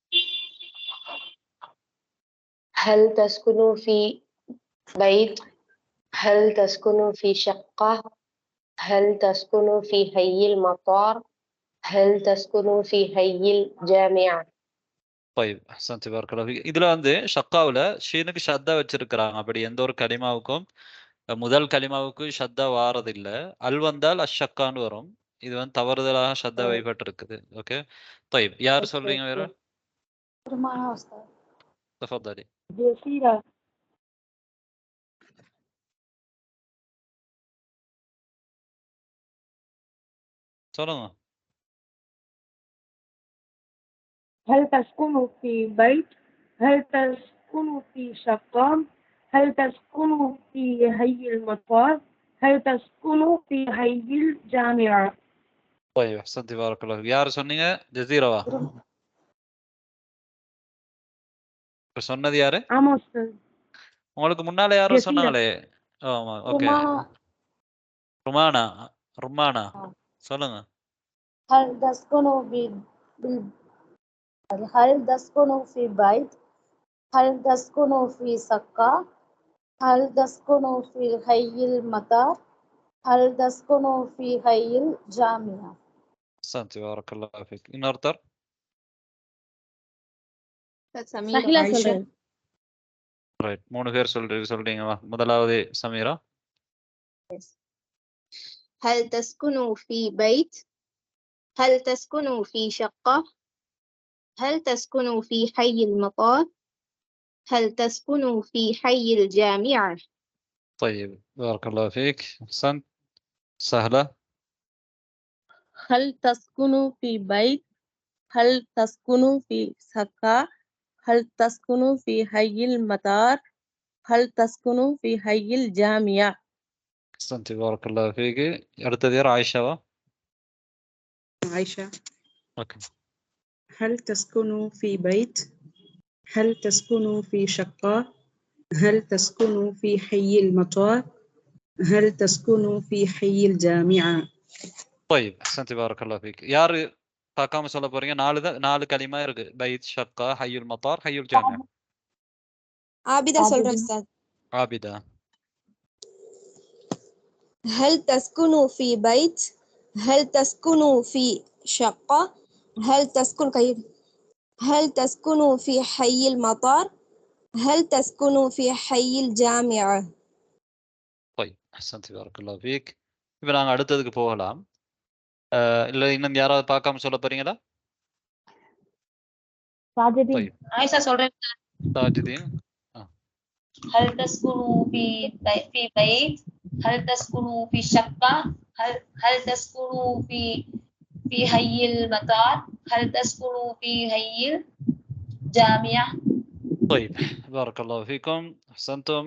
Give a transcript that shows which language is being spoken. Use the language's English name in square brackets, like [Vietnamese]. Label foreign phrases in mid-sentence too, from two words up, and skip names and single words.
[Arabic] هل تسكن في بيت؟ هل تسكن في شقة؟ هل تسكن في حي المطار؟ هل تسكن في حي الجامعة؟ طيب أحسنت بارك الله فيك. [Tamil] இதுல வந்து ஷக்காவுல ஷீனுக்கு ஷத்தா வச்சிருக்கிறாங்க. அப்படி எந்த ஒரு கலிமாவுக்கும் முதல் கலிமாவுக்கு ஷத்தா வாரதில்ல. அல் வந்தால் அஷ்ஷக்கான்னு வரும். இது வந்து தவறுதலாக ஷத்தா வைப்பட்டிருக்குது. ஓகே. طيب யார் சொல்றீங்க வேற? تفضلي. جزيرة. சொல்லுங்க. [Arabic] هل تسكن في بيت؟ هل تسكن في شقة؟ هل تسكن في حي المطار؟ هل تسكن في حي الجامعة؟ طيب أحسنت بارك الله فيك. [Tamil] யார் சொன்னீங்க? ஜசீராவா? இப்ப சொன்னது யாரு? ஆமா சார். உங்களுக்கு முன்னால யாரோ ஜசீரா. சொன்னாங்களே. ஆமா ஓகே. ருமானா. ருமானா சொல்லுங்க. [Arabic] هل تسكن هل تسكن في بيت؟ هل تسكن في شقة؟ هل تسكن في حي المطار؟ هل تسكن في حي الجامعة؟ أحسنت بارك الله فيك. [Tamil] இன்னொருத்தர்? சஹிலா சொல்றேன். ரைட். 3 பேர் சொல்றீங்க. முதலாவது சமீரா. [Arabic] هل تسكن في بيت؟ هل تسكن في شقة؟ هل تسكن في حي المطار؟ هل تسكن في حي الجامعة؟ طيب بارك الله فيك. أحسنت. سهلة. هل تسكن في بيت؟ هل تسكن في شقة؟ هل تسكن في حي المطار؟ هل تسكن في حي الجامعة؟ أحسنت بارك الله فيك. [Tamil] அடுத்தது யார்? ஆயிஷாவா? عائشة. ஓகே. [Arabic] هل تسكن في بيت؟ هل تسكن في شقة؟ هل تسكن في حي المطار؟ هل تسكن في حي الجامعة؟ طيب أحسنت بارك الله فيك. [Tamil] யார் பார்க்காம சொல்ல போறீங்க? 4 கலிமா இருக்கு. பைத், ஷக்கா, [Arabic] حي المطار, حي الجامعة. [Tamil] عابدة சொல்றேன் أستاذ. عابدة. [Arabic] هل تسكن في بيت؟ هل تسكن في شقة؟ هل تسكن في حي المطار؟ هل تسكن في حي الجامعة؟ طيب أحسنت بارك الله فيك. [Tamil] இப்போ நாங்கள் அடுத்ததுக்கு போகலாம். இல்லை இன்னும் யாராவது பார்க்காம சொல்ல போறீங்களா? சாஜிதீன். طيب ஆயிஷா சொல்றேன். ساجدين. [Arabic] هل تسكن في بيت؟ هل تسكن في شقة؟ هل تسكن في حي المطار؟ هل تسكن في حي الجامعة؟ طيب بارك الله فيكم. أحسنتم.